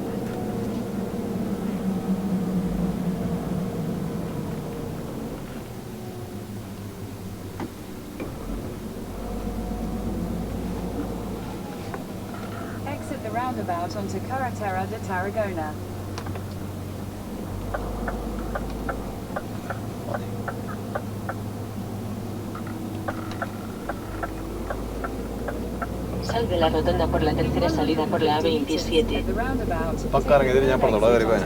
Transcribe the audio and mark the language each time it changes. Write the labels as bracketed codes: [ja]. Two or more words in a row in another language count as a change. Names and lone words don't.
[en] Exit the roundabout onto Carretera de Tarragona. [es] Sal de la rotonda por la tercera salida por la A27. [ml] പക്കറങ്ങി ഞാൻ പറഞ്ഞോളാം, കയറി പോയാ.